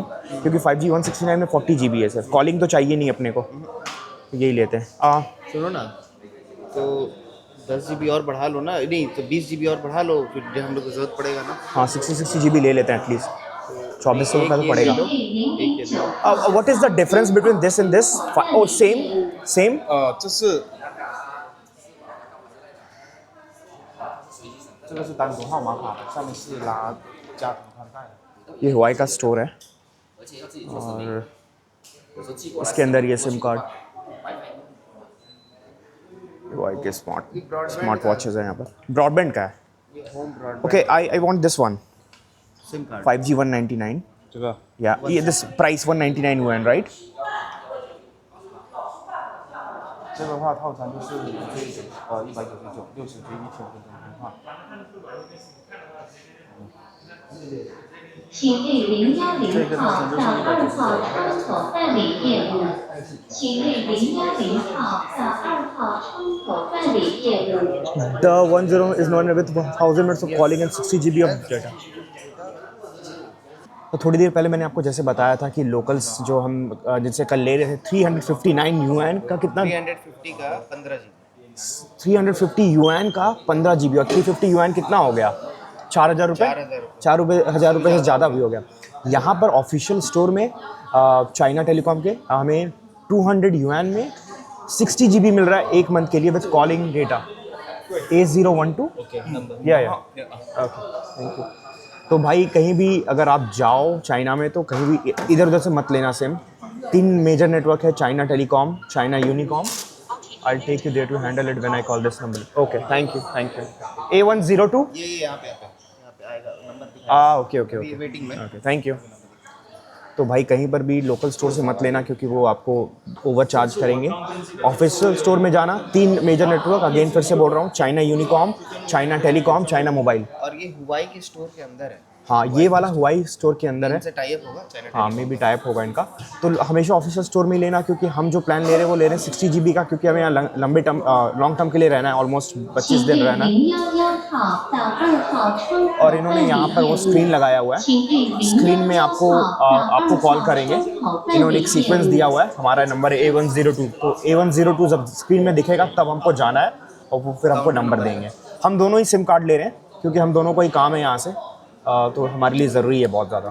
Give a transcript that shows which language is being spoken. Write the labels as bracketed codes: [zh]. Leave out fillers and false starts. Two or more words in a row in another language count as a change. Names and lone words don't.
[hi] क्योंकि 5G 169 में 40 GB है सर, कॉलिंग तो चाहिए नहीं अपने को, तो यही लेते हैं। सुनो ना, तो 10 GB और बढ़ा लो ना, नहीं तो 20 GB और बढ़ा लो, फिर जब हम लोग को जरूरत पड़ेगा ना। हाँ 60 GB ले लेते हैं एटलीस्ट, 2400 रुपये तो पड़ेगा। [en] What is the difference between this and this? Oh same [zh] 这个是单独号码卡，上面是拉家庭宽带的。 [hi] ये हुआई का स्टोर है और इसके अंदर ये [en] SIM card, [hi] हुआई के [en] smart watches [hi] है यहाँ पर। ब्रॉडबैंड का है। [en] home broadband. Okay I want this one, SIM card 5G 199। [zh] 这个 [en] Yeah, this price 199 yuan, right? [zh] 这个话套餐就是199 60G 1天的电话。请为010号到2号窗口办理业务。请为010号到2号窗口办理业务。 [en] The 10 is not with 1000 minutes of calling and 60 GB of data. [hi] तो थोड़ी देर पहले मैंने आपको जैसे बताया था कि लोकल्स जो हम जिनसे कल ले रहे थे 359 yuan का कितना, 350 का 15 GB। 350 yuan का 15 GB, और 350 yuan कितना हो गया? 4000 रुपये, 4,000 रुपये से ज़्यादा भी हो गया। यहाँ पर [en] official store [hi] में चाइना टेलीकॉम के हमें 200 yuan में 60 GB मिल रहा है एक मंथ के लिए [en] with calling data. A012 या okay thank you. [hi] तो भाई कहीं भी अगर आप जाओ चाइना में तो कहीं भी इधर उधर से मत लेना सिम। 3 [en] major network [hi] है, चाइना टेलीकॉम, चाइना यूनिकॉम। [en] I'll take you there to handle it when I call this number. Okay, thank you. A102? [hi] ये यहाँ पे आएगा नंबर दिखा। ओके वेटिंग में। [en] Okay thank you. [hi] तो भाई कहीं पर भी लोकल स्टोर से मत लेना क्योंकि वो आपको [en] over charge [hi] करेंगे। [en] official store [hi] में जाना, 3 [en] major network, [hi] अगेन फिर से बोल रहा हूँ, चाइना यूनिकॉम, चाइना टेलीकॉम, चाइना मोबाइल। और ये हुआई के स्टोर के अंदर है। हाँ ये वाला हुआई स्टोर के अंदर है। इनसे टाई अप होगा चाइना। हाँ मे भी टाइप होगा इनका। तो हमेशा [en] official store [hi] में ही लेना क्योंकि हम जो प्लान ले रहे हैं वो ले रहे हैं 60 GB का, क्योंकि हमें यहाँ लंबे टर्म [en] long term [hi] के लिए रहना है, ऑलमोस्ट 25 दिन रहना है। [zh] 011 号到2号窗口 [hi] और इन्होंने यहाँ पर वो स्क्रीन लगाया हुआ है, स्क्रीन में आपको कॉल करेंगे। इन्होंने एक सीक्वेंस दिया हुआ है, हमारा नंबर है A102। तो A102 जब स्क्रीन में दिखेगा तब हमको जाना है और वो फिर हमको नंबर देंगे। हम दोनों ही [en] SIM card [hi] ले रहे हैं क्योंकि हम दोनों को ही काम है यहाँ से, तो हमारे लिए ज़रूरी है बहुत ज़्यादा।